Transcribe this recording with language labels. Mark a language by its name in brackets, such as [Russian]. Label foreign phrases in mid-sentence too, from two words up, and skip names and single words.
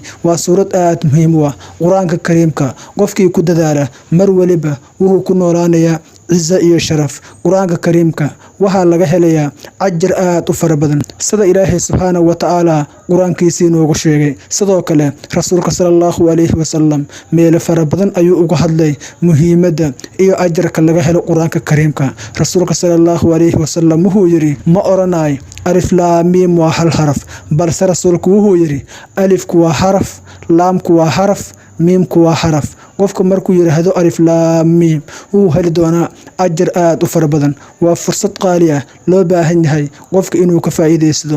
[Somali] Waa suurad aad muhiim u ah Quraanka Kariimka. Qofkii ku dadaala mar waliba wuxuu ku noolaanayaa عزة iyo sharaf. Quraanka Kariimka waxa laga helayaa ajir aad u fara badan sida Ilaahay [Arabic] سبحانه وتعالى [Somali] quraankiisa noogu sheegay. Sidoo kale rasuulka [Arabic] صلى الله عليه وسلم [Somali] meel fara badan ayuu uga hadlay muhiimadda iyo ajirka laga helo Quraanka Kariimka. Rasuulka [Arabic] صلى الله عليه وسلم [Somali] wuxuu yiri ma oranay alif laam mim waa hal xaraf balse rasuulku wuxuu yiri alifku waa xaraf laamku waa xaraf miimku waa xaraf. qofka markuu yiraahdo alif laam mim uu heli doona ajir aad u fara badan. waa fursad qaali ah loo baahan yahay qofka inuu ka faa'iideysto.